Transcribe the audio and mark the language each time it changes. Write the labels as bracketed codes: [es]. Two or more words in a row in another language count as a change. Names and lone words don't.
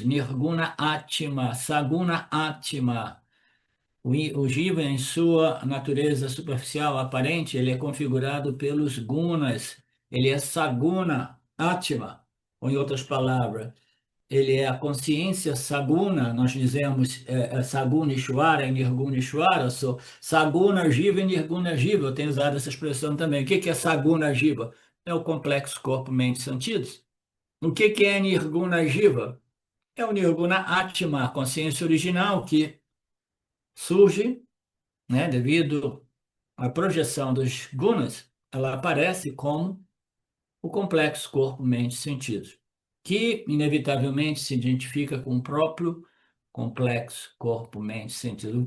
[sa] निर्गुण आत्मा, सगुण आत्मा. [pt] O Jiva, em sua natureza superficial aparente, ele é configurado pelos gunas. Ele é [sa] सगुण आत्मा, [pt] ou em outras palavras, ele é a consciência saguna, nós dizemos [sa] सगुण ईश्वर [pt] e [sa] निर्गुण ईश्वर, [pt] sou [sa] सगुण जीव [pt] e [sa] निर्गुण जीव, [pt] eu tenho usado essa expressão também. O que que é [sa] सगुण जीव? [pt] É o complexo corpo, mente e sentidos. O que que é [sa] निर्गुण जीव? [pt] É o [sa] निर्गुण आत्मा, [pt] a consciência original que surge, né, devido à projeção dos gunas, ela aparece como o complexo corpo, mente e sentidos, que inevitavelmente se identifica com o próprio complexo corpo, mente e sentido.